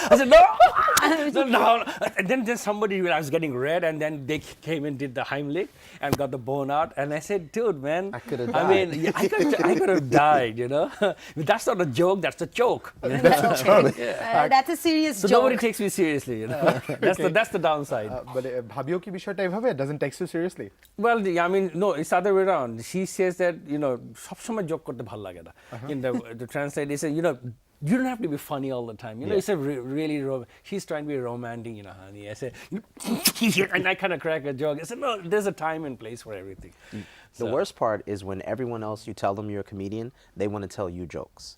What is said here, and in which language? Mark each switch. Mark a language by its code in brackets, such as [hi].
[en] I said, "No, no." And then somebody, I was getting red, and then they came and did the Heimlich and got the bone out, and I said, "Dude, man, I could have I mean, yeah, I could have died, But that's not a joke. That's a joke. That's a serious So joke. nobody takes me seriously. That's the downside. But [bn] ভাবিও কি বিষয়টা এভাবে [en] doesn't take you seriously? Well, I mean, no, it's the other way around. She says that, [bn] সবসময় joke করতে ভাল লাগে না. [en] In the translate, they say, you don't have to be funny all the time. It's a really, she's trying to be romantic, honey. I say, and I kind of crack a joke. I said, no, there's a time and place for everything. The worst part is when everyone else, you tell them you're a comedian, they want to tell you jokes.